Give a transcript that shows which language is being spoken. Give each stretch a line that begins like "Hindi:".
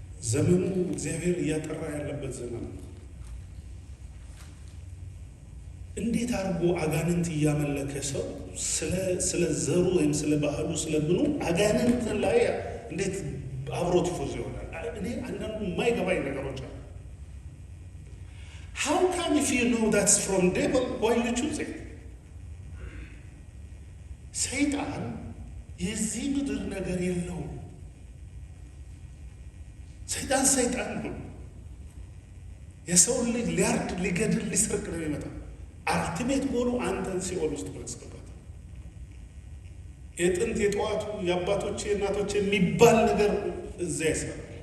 Amharic: ዘመኑ እግዚአብሔር እያጠራ ያለበት ዘመን ነው። እንዴት አድርጎ አጋንንት እያመለከ ሰው ስለ ዘሩ ወይም ስለ ባህሉ ስለ ምኑ አጋንንት ላይ እንዴት አብሮት ፎዝ ይሆናል? እኔ አንዳንዱ የማይገባኝ ነገሮች አሉ።
English: How come if you know that's from devil, why you choose it?
Amharic: ሰይጣን የዚህ ምድር ነገር የለውም። ሰይጣን ነው። የሰውን ልጅ ሊያርድ፣ ሊገድል፣ ሊሰርቅ ነው የሚመጣው። አልቲሜት ጎሉ አንተን ሲኦል ውስጥ ማስገባት። የጥንት የጠዋቱ የአባቶች የእናቶች የሚባል ነገር እዛ ይሰራል።